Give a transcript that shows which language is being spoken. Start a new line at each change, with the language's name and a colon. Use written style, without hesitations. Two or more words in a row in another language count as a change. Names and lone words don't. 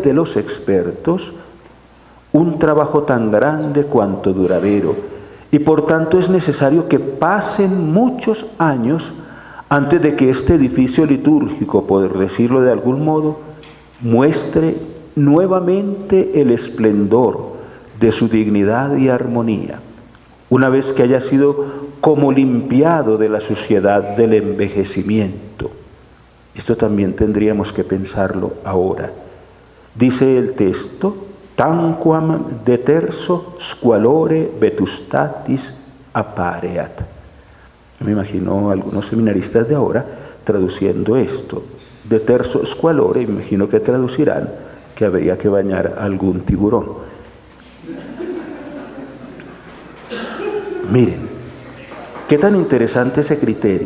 Spanish: de los expertos, un trabajo tan grande cuanto duradero, y por tanto es necesario que pasen muchos años antes de que este edificio litúrgico, por decirlo de algún modo, muestre nuevamente el esplendor de su dignidad y armonía, una vez que haya sido como limpiado de la suciedad del envejecimiento. Esto también tendríamos que pensarlo ahora. Dice el texto:
Latin: tanquam deterso squalore vetustatis appareat.
Spanish: Me imagino a algunos seminaristas de ahora traduciendo esto.
Latin: Deterso squalore,
Spanish: imagino que traducirán que habría que bañar a algún tiburón. Miren, qué tan interesante ese criterio.